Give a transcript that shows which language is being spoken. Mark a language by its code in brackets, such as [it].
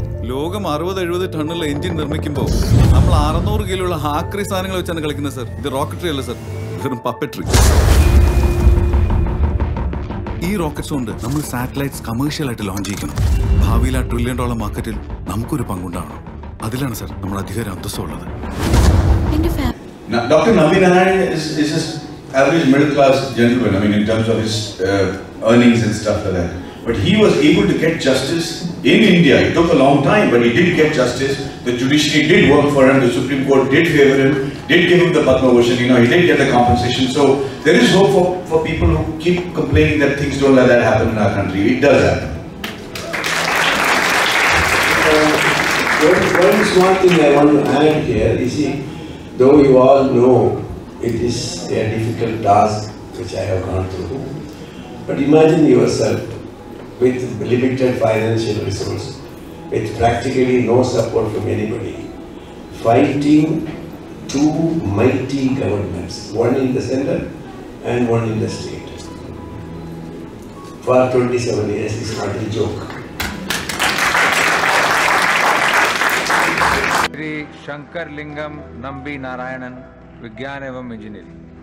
[ml] ലോകം 60-70 ടണ്ണുള്ള എഞ്ചിൻ നിർമ്മിക്കുമ്പോൾ നമ്മൾ 600 കിലോയുള്ള ഹാക്രി സാധനങ്ങൾ വെച്ചാണ് കളിക്കുന്നത് സർ. ഇത് റോക്കറ്ററി അല്ല സർ, വെറും പപ്പറ്ററി. ഈ റോക്കറ്റ്സ് കൊണ്ട് നമ്മൾ സാറ്റലൈറ്റ്സ് കമേഴ്ഷ്യൽ ആയിട്ട് ലോഞ്ച് ചെയ്യിക്കണം. ഭാവിയിൽ $1 ട്രില്യൺ മാർക്കറ്റിൽ നമുക്കൊരു പങ്കുണ്ടാവണം. അതിലാണ് സർ നമ്മുടെ അധികാര അന്തസ്സുള്ളത്. [en] Dr. Nambi is just average middle class gentleman, I mean in terms of his earnings and stuff like that. But he was able to get justice in India. It took a long time, but he did get justice. The judiciary did work for him, the Supreme Court did favor him, did give him the Padma Bhushan, he did get the compensation. So there is hope for people who keep complaining that things don't like that happen in our country. It does happen. One small thing I want to add here is, though you all know it is a difficult task which I have gone through, but imagine yourself with limited financial resource, with practically no support from anybody, fighting two mighty governments, one in the center and one in the state, for 27 years is not a joke. [hi] Shri Shankar लिंगम नंबी नारायणन विज्ञान एवं engineering.